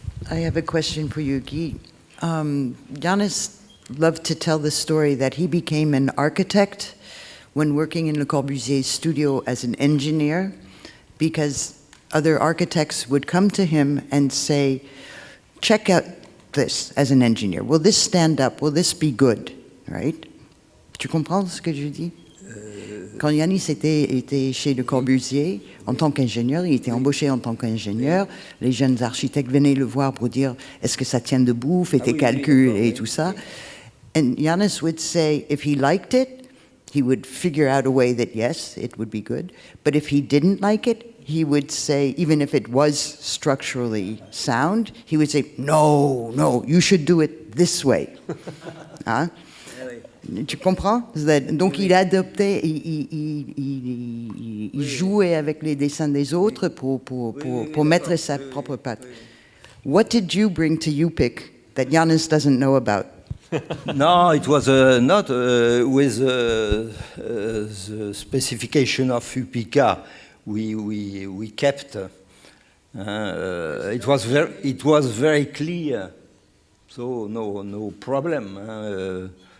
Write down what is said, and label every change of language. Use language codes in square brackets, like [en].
[en] I have a question for you, Guy. Iannis loved to tell the story that he became an architect when working in Le Corbusier's studio as an engineer, because other architects would come to him and say, check out this as an engineer. Will this stand up? Will this be good? Right? [fr] Tu comprends ce que je dis? Quand Iannis était chez Le Corbusier, en tant qu'ingénieur, il était embauché en tant qu'ingénieur. Les jeunes architectes venaient le voir pour dire est-ce que ça tient debout, fait tes calculs et tout ça. [en] And Iannis would say if he liked it, he would figure out a way that yes, it would be good. But if he didn't like it, he would say, even if it was structurally sound, he would say, no, you should do it this way. [fr] Hein? Tu comprends? Donc il adoptait, il jouait avec les dessins des autres pour mettre sa propre patte. [en] What did you bring to UPIC that Iannis doesn't know about? No, it was not with the specification of UPIC. We kept. It was very clear, so no problem.